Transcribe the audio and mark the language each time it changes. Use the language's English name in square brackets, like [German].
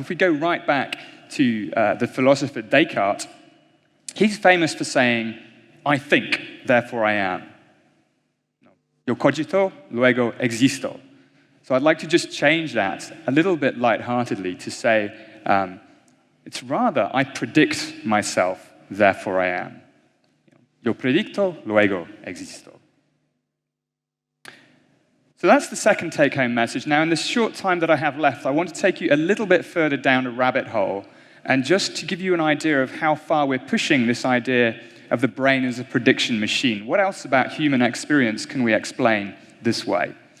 [English] If we go right back to the philosopher Descartes, he's famous for saying, I think, therefore I am. [Spanish] Yo cogito, luego existo. [English] So I'd like to just change that a little bit lightheartedly to say, it's rather, I predict myself, therefore I am. [Spanish] Yo predicto, luego existo. [English] So that's the second take-home message. Now, in this short time that I have left, I want to take you a little bit further down a rabbit hole, and just to give you an idea of how far we're pushing this idea of the brain as a prediction machine. What else about human experience can we explain this way?